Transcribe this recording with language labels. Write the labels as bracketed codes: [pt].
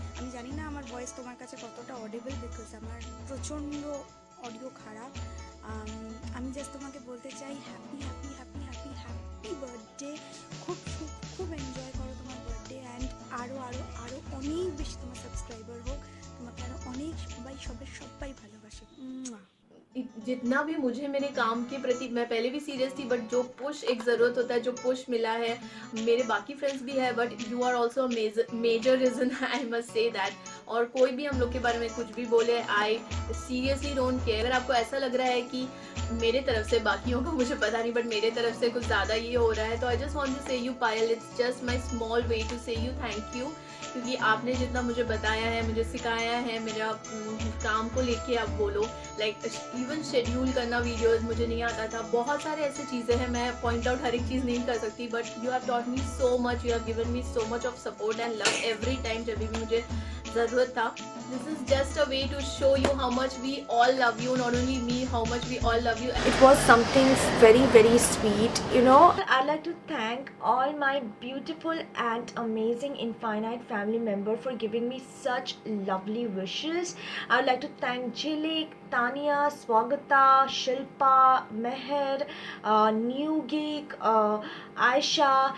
[bn] আমি জানি না আমার ভয়েস তোমার কাছে কতটা অডিবল, বিকজ আমার প্রচণ্ড অডিও খারাপ। আমি জাস্ট তোমাকে বলতে চাই happy happy happy happy happy birthday. খুব খুব খুব এনজয় করো তোমার বার্থডে, অ্যান্ড আরও আরও আরও অনেক বেশি তোমার সাবস্ক্রাইবার হোক, তোমাকে আরও অনেক সবাই ভালোবাসে। [hi] जितना भी मुझे मेरे काम के प्रति, मैं पहले भी सीरियस थी, बट जो पुश एक ज़रूरत होता है, जो पुश मिला है, मेरे बाकी फ्रेंड्स भी है, [en] But you are also major reason, I must say that. [hi] और कोई भी हम लोग के बारे में कुछ भी बोले, [en] I seriously don't care. [hi] अगर आपको ऐसा लग रहा है कि मेरे तरफ से, बाकियों का मुझे पता नहीं, बट मेरे तरफ से कुछ ज़्यादा ये हो रहा है, तो [en] I just want to say you Payal, it's just my small way to say you thank you, [hi] क्योंकि आपने जितना मुझे बताया है, मुझे सिखाया है, मेरा काम को लेके आप बोलो, लाइक इवन शेड्यूल करना वीडियोस मुझे नहीं आता था, बहुत सारे ऐसे चीज़ें हैं, मैं पॉइंट आउट हर एक चीज़ नहीं कर सकती, [en] but you have taught me so much, you have given me so much of support and love every time [hi] जब भी मुझे ज़रूरत था। [en] This is just a way to show you how much we all love you, not only me, how much we all love you. It was something very very sweet, you know. I'd like to thank all my beautiful and amazing Infinite family member for giving me such lovely wishes. I'd like to thank Jilik, Tania, Swagata, Shilpa, Meher, New Geek, Aisha.